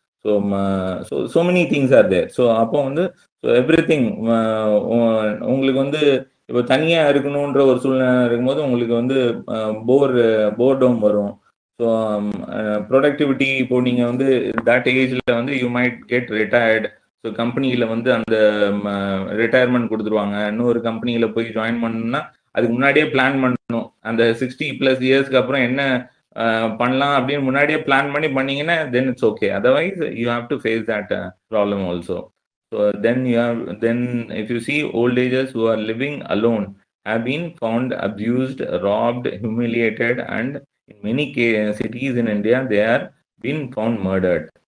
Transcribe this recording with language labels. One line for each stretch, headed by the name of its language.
English: So many things are there.
Tamil: So அப்போ வந்து everything உங்களுக்கு வந்து இப்போ தனியாக இருக்கணுன்ற ஒரு சூழ்நிலை இருக்கும்போது உங்களுக்கு வந்து போர்டம் வரும்.
English: so productivity
Tamil: இப்போ நீங்கள் வந்து
English: That ஏஜில் வந்து you might get retired.
Tamil: So கம்பெனியில் வந்து அந்த ரிட்டையர்மெண்ட் கொடுத்துருவாங்க. இன்னொரு கம்பெனியில் போய் ஜாயின் பண்ணணும்னா அதுக்கு முன்னாடியே பிளான் பண்ணணும். அந்த 60+ இயர்ஸ்க்கு அப்புறம் என்ன பண்ணலாம் அப்படின்னு முன்னாடியே பிளான் பண்ணீங்கன்னா
English: Then it's okay. Otherwise you have to face that problem also. So then if you see old agers who are living alone have been found abused, robbed, humiliated, and in many cities in India they are been found murdered.